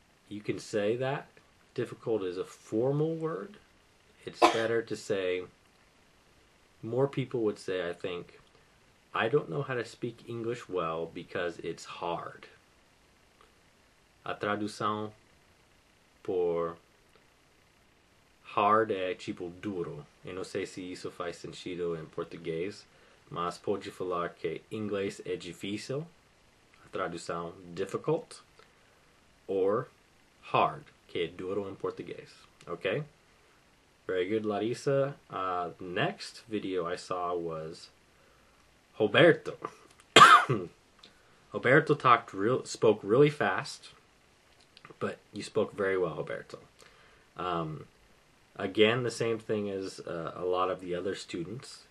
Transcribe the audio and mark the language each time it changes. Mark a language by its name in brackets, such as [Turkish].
[English] You can say that. Difficult is a formal word. It's better to say, more people would say, I think, I don't know how to speak English well because it's hard. [Portuguese] A tradução por hard é tipo duro. Eu não sei se isso faz sentido em português, mas pode falar que inglês é difícil. A tradução difficult. [English] Or hard, [Portuguese] que é duro em português. [English] Okay? Very good, Larissa. Next video I saw was Roberto. Roberto spoke really fast, but you spoke very well, Roberto. Again, the same thing as a lot of the other students.